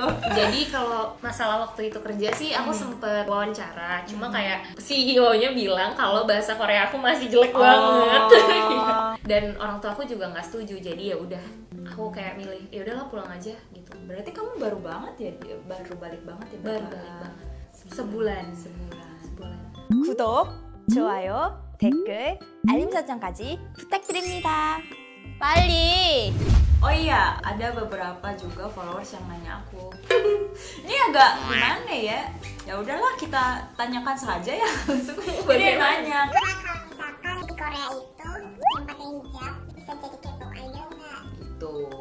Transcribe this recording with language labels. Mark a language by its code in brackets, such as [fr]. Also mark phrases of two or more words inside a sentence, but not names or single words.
[id] Jadi kalau masalah waktu itu kerja sih aku sempet wawancara, cuma kayak CEO-nya bilang kalau bahasa Korea aku masih jelek banget. Dan orang tua aku juga nggak setuju, jadi ya udah aku kayak milih ya udahlah pulang aja gitu. Berarti kamu baru banget ya, baru balik banget ya? Baru balik banget. Sebulan. [ko] 구독, 좋아요, 댓글, 알림 설정까지 부탁드립니다. 빨리! [id] Oh iya, ada beberapa juga followers yang nanya aku. Ini agak gimana ya? Ya udahlah kita tanyakan saja ya. Dia nanya. Karena kalau misalkan di Korea itu yang pakai hijab bisa jadi [en] K-pop idol [id] nggak? Gitu.